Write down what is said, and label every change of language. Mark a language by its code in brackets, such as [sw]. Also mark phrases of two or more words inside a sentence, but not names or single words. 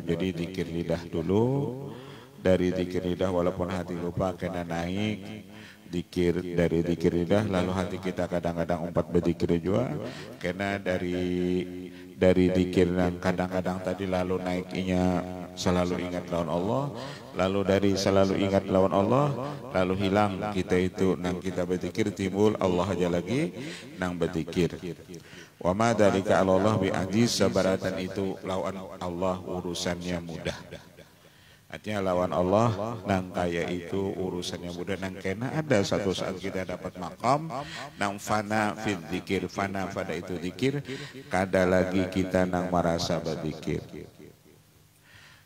[bjn] Jadi zikir lidah dulu, dari zikir lidah walaupun hati lupa kena naik zikir, dari zikir lidah lalu hati kita kadang-kadang umpat berzikir juga. Karena dari zikir yang kadang-kadang tadi lalu naiknya selalu ingat lawan Allah, lalu dari selalu ingat lawan Allah lalu hilang kita itu nang kita berzikir, timbul Allah aja lagi nang berzikir. [ar] وما ذلك على الله بعزيز, [bjn] sabaratan itu lawan Allah urusannya mudah. Artinya lawan Allah nang kaya itu urusannya mudah. Nang kena ada satu saat kita dapat maqam nang [ar] فناء في الذكر, [bjn] fana pada itu zikir, kada lagi kita nang merasa berzikir.